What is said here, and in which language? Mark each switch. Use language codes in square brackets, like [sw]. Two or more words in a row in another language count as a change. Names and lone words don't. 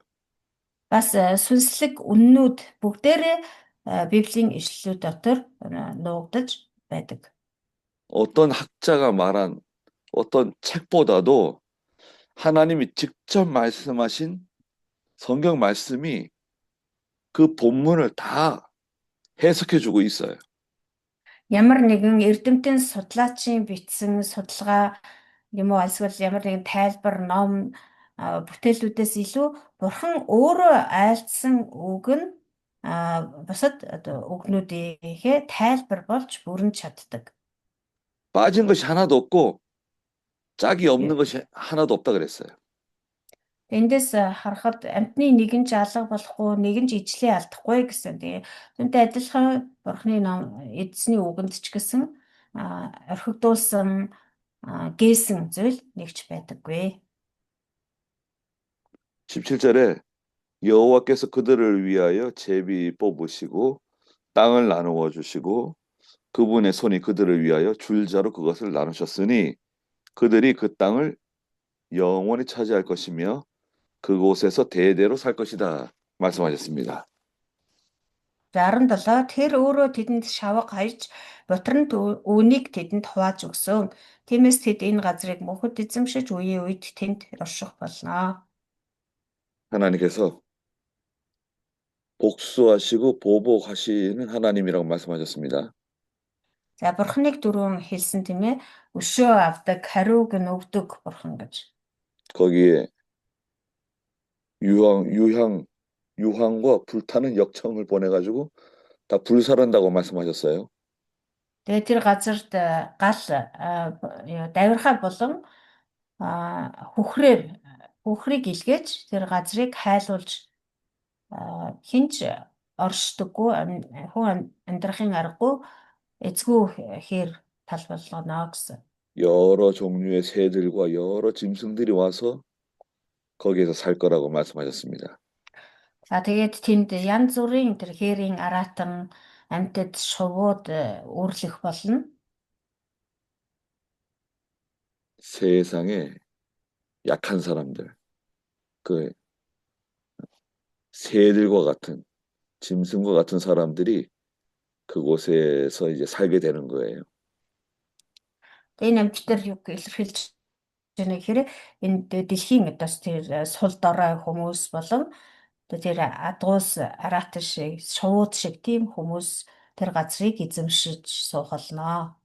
[mn] Бас сүнслэг үннүүд бүгдээрээ Библийн ишлэлүүд дотор нуугдаж байдаг. [ko] 어떤 학자가 말한 어떤 책보다도 하나님이 직접 말씀하신 성경 말씀이 그 본문을 다 해석해주고 있어요. [mn] Ямар нэгэн эрдэмтэн судлаачийн бичсэн судалгаа юм уу эсвэл ямар нэгэн тайлбар ном бүтээлүүдээс илүү Бурхан өөрөө айлдсан үг нь бусад үгнүүдийнхээ тайлбар болж бүрэн чаддаг. [ko] 빠진 것이 하나도 없고 짝이 없는 것이 하나도 없다 그랬어요. [mn] Эндээс харахад амьтны нэгэн ч алга болохгүй, нэгэн ч ижлээ алдахгүй гэсэн. Тэгээ түүнтэй адилхан Бурхны ном эзний үгэнд ч гэсэн орхигдуулсан гээсэн зүйл нэгч байдаггүй. [ko] 17절에 여호와께서 그들을 위하여 제비 뽑으시고 땅을 나누어 주시고 그분의 손이 그들을 위하여 줄자로 그것을 나누셨으니 그들이 그 땅을 영원히 차지할 것이며 그곳에서 대대로 살 것이다 말씀하셨습니다. [mn] 67 тэр өөрөө тэдэнд шавга хаяж бутранд үүнийг тэдэнд хувааж өгсөн. Тиймээс тэд энэ газрыг мөнхөд эзэмшиж үеийн үед тэнд орших болно. [ko] 하나님께서 복수하시고 보복하시는 하나님이라고 말씀하셨습니다. [mn] За бурхныг дөрөв хэлсэн тийм ээ. Өшөө авдаг, хариуг нь өгдөг бурхан гэж. [ko] 거기에 유황과 불타는 역청을 보내가지고 다 불살한다고 말씀하셨어요. [mn] Тэгээ тэр газарт гал давирхай болон хүхрийг илгээж тэр газрыг хайлуулж хинч оршдоггүй хүн амьдрахын аргагүй эцгүй хээр тал болгоно гэсэн. [ko] 여러 종류의 새들과 여러 짐승들이 와서 거기에서 살 거라고 말씀하셨습니다. [mn] За тэгээд тэнд янз бүрийн тэр хээрийн аратан амьтад шувууд үүрлэх болно. [ko] 세상에 약한 사람들, 그 새들과 같은 짐승과 같은 사람들이 그곳에서 이제 살게 되는 거예요. [mn] Энэ амьтдар юу илэрхийлж байна гэхээр энэ дэлхийн одоос тэр сул дорой хүмүүс болон тэр адгуус аратан шиг шувууд шиг тийм хүмүүс тэр газрыг эзэмшиж суух болно.